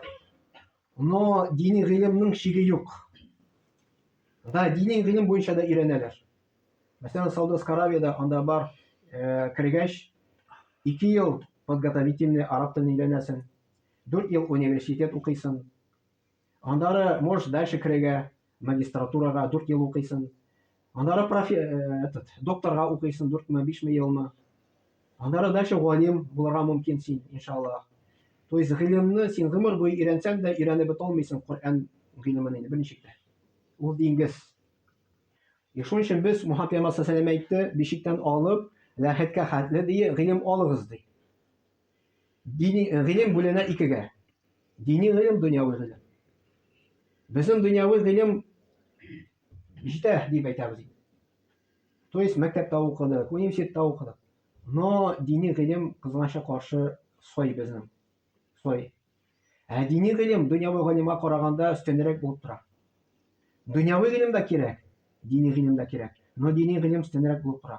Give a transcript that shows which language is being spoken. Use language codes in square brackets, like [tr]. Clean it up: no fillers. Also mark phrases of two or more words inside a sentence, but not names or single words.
[tt] Но дини гыйлемнең шиге юк. Да, дини гыйлем буенча да өйрәнәләр. Мәсәлән, Саудовская Аравиядә анда бар кергәч 2 ел подготовительный араб телен өйрәнәсең, 4 ел университет укыйсың. Андары [ru] можешь дальше [tt] кергә магистратурага 4 ел укыйсың. Андары докторга укыйсың 4-5 елмы. Андары дальше галим булырга мөмкин син, иншаллах. [ru] То есть [tt] гыйлемне син гомер буе өйрәнсәң дә өйрәнеп бетә алмыйсың Коръән гыйлемен инде берничек тә. Ул диңгез. Шуның өчен без Мөхәммәд пәйгамбәр [ar] صلى الله عليه وسلم [tt] әйтте, бишектән алып ләхеткә хәтле ди, гыйлем алыгыз ди. Дини гыйлем бүленә икегә. Дини гыйлем, дөньяви гыйлем. Безнең дөньяви гыйлем җитә дип әйтәбез. [ru] То есть [tt] мәктәптә укыдык, университетта укыдык. Но дини гыйлем кызганычка каршы сой безнең. Сой. Дини гыйлем дөньяви гыйлемгә караганда өстенрәк булып тора. Дөньяви гыйлем дә кирәк, дини гыйлем дә кирәк. Но дини гыйлем өстенрәк булып тора.